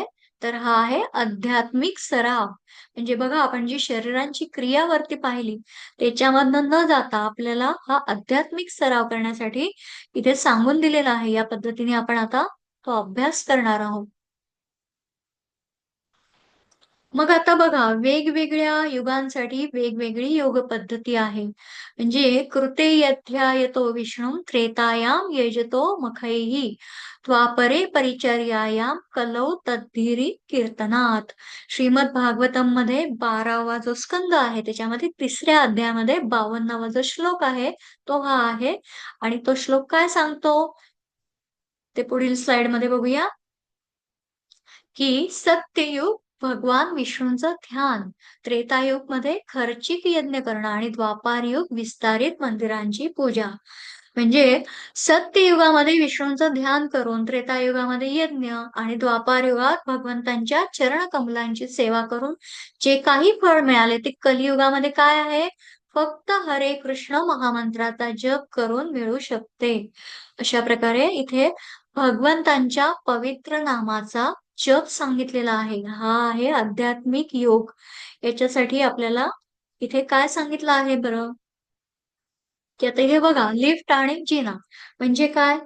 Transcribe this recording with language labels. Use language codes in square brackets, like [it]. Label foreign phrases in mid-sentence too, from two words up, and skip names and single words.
[mr] तर हा आहे आध्यात्मिक सराव. म्हणजे बघा आपण जी शरीरांची क्रियावरती पाहिली, त्याच्यामधनं न जाता आपल्याला हा आध्यात्मिक सराव करण्यासाठी इथे सांगून दिलेला आहे. या पद्धतीने आपण आता तो अभ्यास करणार आहोत. मग आता बघा, वेगवेगळ्या युगांसाठी वेगवेगळी योग पद्धती आहे. [sa] म्हणजे कृते यध्यायतो विष्णू त्रेतायाम यजतो मखैः द्वापरे परिचर्यायां कलौ तद्धीरी कीर्तनात. [mr] श्रीमद भागवतम मध्ये 12वा जो स्कंद आहे त्याच्यामध्ये 3ऱ्या अध्यायामध्ये 52वा जो श्लोक आहे तो हा आहे. आणि तो श्लोक काय सांगतो ते पुढील स्लाइड मध्ये बघूया. की सत्ययुग भगवान विष्णूंचं ध्यान, त्रेतायुग मध्ये खर्चिक यज्ञ करणं आणि द्वापार युग विस्तारित मंदिरांची पूजा. म्हणजे सत्ययुगामध्ये विष्णूंचं ध्यान करून, त्रेतायुगामध्ये यज्ञ आणि द्वापार युगात भगवंतांच्या चरण कमलांची सेवा करून जे काही फळ मिळाले ते कलियुगामध्ये काय आहे? फक्त हरे कृष्ण महामंत्राचा जप करून मिळू शकते. अशा प्रकारे इथे भगवंतांच्या पवित्र नामाचा जप सांगितलेला आहे. हा आहे आध्यात्मिक योग. याच्यासाठी आपल्याला इथे काय सांगितलं आहे बरं? की आता हे बघा लिफ्ट आणि जिना म्हणजे काय?